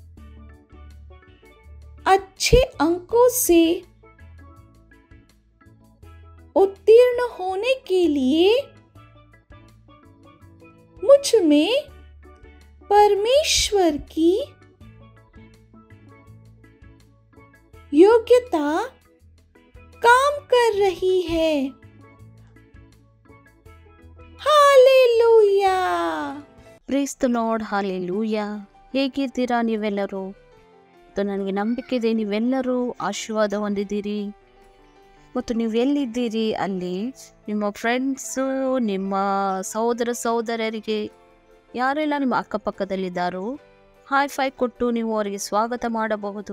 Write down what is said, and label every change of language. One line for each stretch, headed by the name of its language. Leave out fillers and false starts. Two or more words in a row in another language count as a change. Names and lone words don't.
Hindi: अच्छे अंकों से उत्तीर्ण होने के लिए मुझ में परमेश्वर की योग्यता काम कर रही है। हालेलूया।
English: Praise the Lord,
Kannada: ಹಾಲೆಲೂಯಾ. ಹೇಗಿದ್ದೀರಾ ನೀವೆಲ್ಲರೂ? ನನಗೆ ನಂಬಿಕೆ ಇದೆ ನೀವೆಲ್ಲರೂ ಆಶೀರ್ವಾದ ಹೊಂದಿದ್ದೀರಿ. ಮತ್ತು ನೀವು ಎಲ್ಲಿದ್ದೀರಿ ಅಲ್ಲಿ ನಿಮ್ಮ ಫ್ರೆಂಡ್ಸು, ನಿಮ್ಮ ಸಹೋದರರಿಗೆ ಯಾರೆಲ್ಲ ನಿಮ್ಮ ಅಕ್ಕಪಕ್ಕದಲ್ಲಿದ್ದಾರೋ
English: high five
Kannada: ಕೊಟ್ಟು ನೀವು ಅವರಿಗೆ ಸ್ವಾಗತ ಮಾಡಬಹುದು.